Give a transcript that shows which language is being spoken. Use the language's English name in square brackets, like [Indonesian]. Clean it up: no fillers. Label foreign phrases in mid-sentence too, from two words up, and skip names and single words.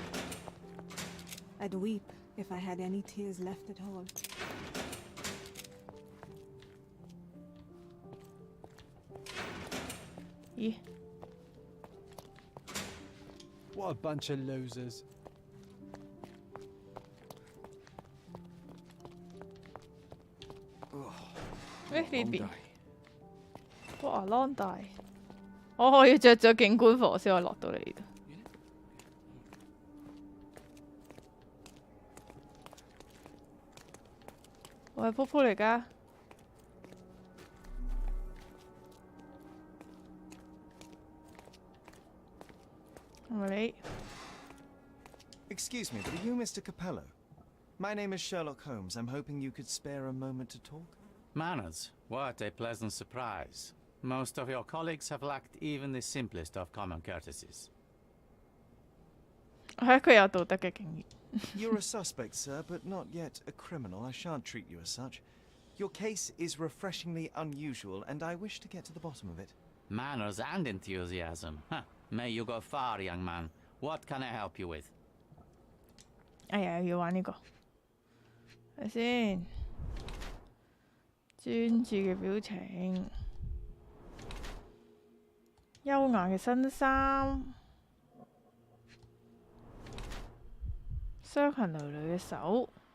[English] I'd weep if I had any tears left at all. 咦？ What a bunch of losers. [Cantonese] 呢邊？哇，long 大！我要着咗警官服先可以落到嚟呢度。我係噗噗嚟㗎，係咪你？ [English] Excuse me, but are you Mr. Capello? My name is Sherlock Holmes. I'm hoping you could spare a moment to talk. Manners, what a pleasant surprise. Most of your colleagues have lacked even the simplest of common courtesies. [Cantonese] 我係一個有道德嘅警員。 [English] You're a suspect, sir, but not yet a criminal. I shan't treat you as such. Your case is refreshingly unusual, and I wish to get to the bottom of it. Manners and enthusiasm. Huh. May you go far, young man. What can I help you with? [Cantonese] 哎呀，要玩呢個。睇先，專注嘅表情，優雅嘅身衫，傷痕累累嘅手。